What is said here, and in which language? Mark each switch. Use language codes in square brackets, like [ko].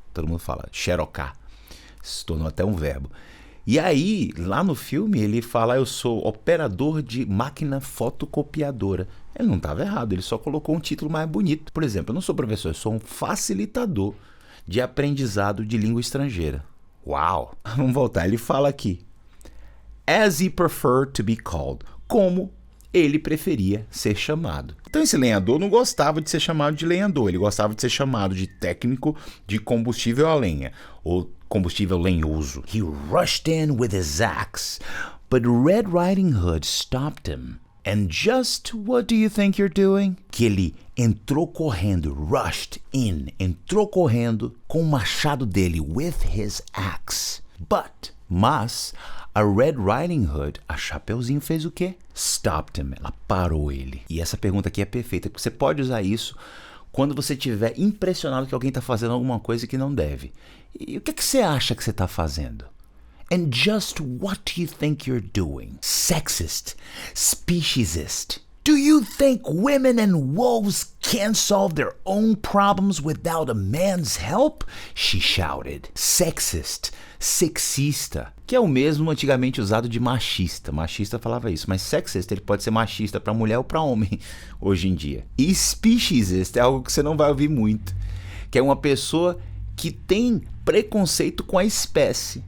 [pt] Todo mundo fala xerocar, se tornou até um verbo. E aí, lá no filme, ele fala, eu sou operador de máquina fotocopiadora. Ele não estava errado, ele só colocou um título mais bonito. Por exemplo, eu não sou professor, eu sou um facilitador de aprendizado de língua estrangeira. Uau! Vamos voltar, ele fala aqui. [en] As he preferred to be called. [pt] Como ele preferia ser chamado. Então esse lenhador não gostava de ser chamado de lenhador, ele gostava de ser chamado de técnico de combustível a lenha, ou combustível lenhoso. [en] He rushed in with his axe, but Red Riding Hood stopped him. And just what do you think you're doing? [pt] Que ele entrou correndo, [en] rushed in, [pt] entrou correndo com o machado dele, [en] with his axe. [pt] Mas, a Red Riding Hood, a Chapeuzinho fez o quê? [en] Stopped him, [pt] ela parou ele. E essa pergunta aqui é perfeita, porque você pode usar isso quando você estiver impressionado que alguém está fazendo alguma coisa que não deve. E o que você acha que você está fazendo? [en] And just what do you think you're doing? Sexist, speciesist. Do you think women and wolves can't solve their own problems without a man's help? She shouted. [pt] Sexist, sexista, que é o mesmo antigamente usado de machista. Machista falava isso, mas sexist ele pode ser machista para mulher ou para homem hoje em dia. E speciesist é algo que você não vai ouvir muito, que é uma pessoa que tem preconceito com a espécie.